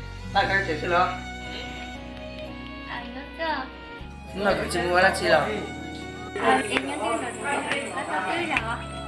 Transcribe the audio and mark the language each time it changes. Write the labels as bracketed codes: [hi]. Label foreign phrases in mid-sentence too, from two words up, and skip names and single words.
[zh] 大概解释了。啊，那个，那个节目完了去了。 [vi] em nhắn tin rồi, nó có tới rồi.